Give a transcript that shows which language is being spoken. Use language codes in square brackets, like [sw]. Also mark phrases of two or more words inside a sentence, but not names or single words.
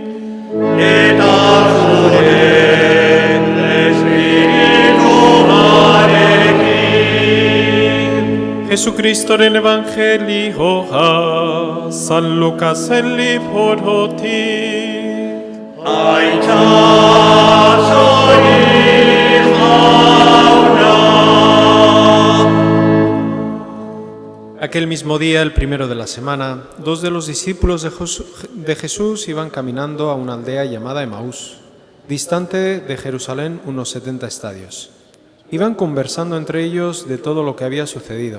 [eu] Eta zure espirituarekin. Jesucristoren evangelioa, San Lukasen librotik. Aita zori jauna. [es] Aquel mismo día, el primero de la semana, dos de los discípulos de Jesús iban caminando a una aldea llamada Emaús, distante de Jerusalén unos 70 estadios. Iban conversando entre ellos de todo lo que había sucedido.